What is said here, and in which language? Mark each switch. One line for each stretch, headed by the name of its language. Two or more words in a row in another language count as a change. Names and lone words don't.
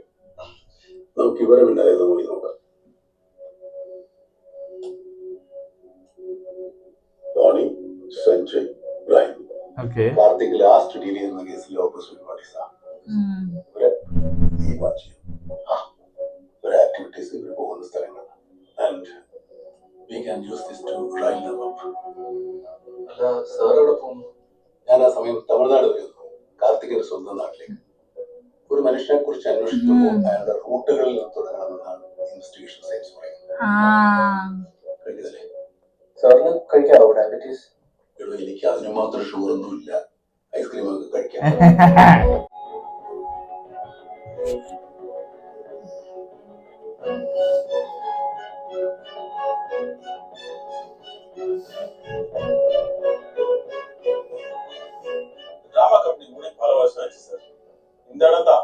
Malayalam: നമുക്ക് ഇവരെ പിന്നാലെ പോയി നോക്കാം. ടോണി, സഞ്ജയ്, ഇബ്രാഹിം. കാർത്തിക്
English: last deal
Malayalam: ചെയ്യുന്ന കേസിലെ
English: opposite partiesആണ്.
Malayalam: ഇവരെ തീരുമാനം ചെയ്യും. ഇവരെ ആക്ടിവിറ്റീസ് ഇവർ പോകുന്ന സ്ഥലങ്ങൾ.
English: ആൻഡ് we can use this to rile them up.
Malayalam: അല്ല, സാർ എവിടെ പോകുന്നു? ഞാൻ ആ സമയം തമിഴ്നാട് വരുന്നു, കാർത്തികിന്റെ സ്വന്തം നാട്ടിലേക്ക്. ഒരു മനുഷ്യനെ കുറിച്ച് അന്വേഷിക്കുമ്പോൾ അയാളുടെ റൂട്ടുകളിൽ നിന്ന് തുടങ്ങണമെന്നാണ്
English: investigation science
Malayalam: പറയുന്നത്. കഴിഞ്ഞതല്ലേ? സാറിന് കഴിക്കാവോ ഡയബറ്റീസ്? എനിക്ക് അതിന് മാത്രം ഷുഗറൊന്നും ഇല്ല. ഐസ്ക്രീം ഒക്കെ കഴിക്കാം.
English: drama company
Tamil: கூட பல வருஷம் ஆச்சு சார். இந்த இடம் தான்.